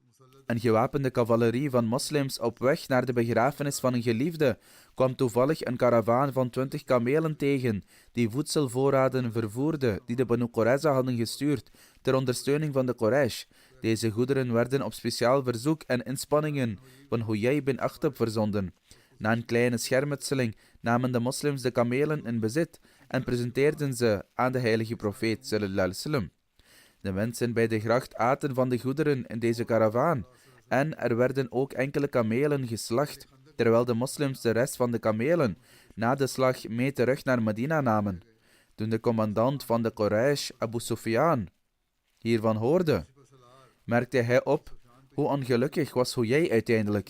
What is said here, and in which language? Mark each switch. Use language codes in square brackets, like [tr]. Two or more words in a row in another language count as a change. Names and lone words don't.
[nl] Een gewapende cavalerie van moslims op weg naar de begrafenis van een geliefde kwam toevallig een karavaan van 20 kamelen tegen, die voedselvoorraden vervoerde die de Banu Qurayza hadden gestuurd ter ondersteuning van de Quraysh. Deze goederen werden op speciaal verzoek en inspanningen van Huyay bin Akhtab verzonden. Na een kleine schermutseling namen de moslims de kamelen in bezit en presenteerden ze aan de heilige profeet [ar] صلى الله عليه وسلم. [nl] De mensen bij de gracht aten van de goederen in deze karavaan en er werden ook enkele kamelen geslacht, terwijl de moslims de rest van de kamelen na de slag mee terug naar Medina namen. Toen de commandant van de Quraysh, Abu Sufyan, hiervan hoorde, merkte hij op hoe ongelukkig was Huyay uiteindelijk.